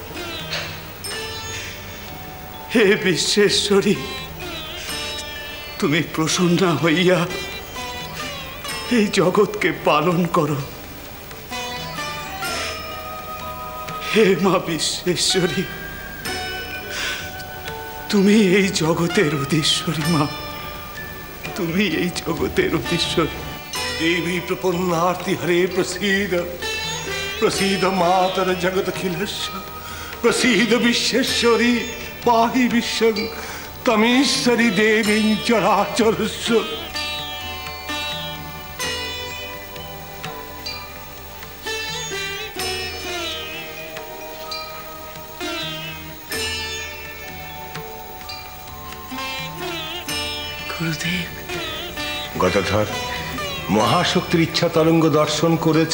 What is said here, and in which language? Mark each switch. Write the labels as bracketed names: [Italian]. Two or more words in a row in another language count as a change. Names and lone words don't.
[Bangla] হে বিশ্বেশ্বরী, তুমি প্রসন্ন হইয়া এই জগৎকে পালন করো। হে মা বিশ্বেশ্বরী, তুমি এই জগতের অধীশ্বরী। মা, তুমি এই জগতের অধীশ্বরী। [Sanskrit] देवी प्रपन्नार्ति हरे प्रसीद, प्रसीद मातर जगदखिलस्य, प्रसीद विश्वेश्वरी पाहि विश्वं तमेश्वरी देवी चराचरस्य। [Bangla] গুরুদেব। গদাধর, মহাশক্তির ইচ্ছা তরঙ্গ দর্শন করেছ?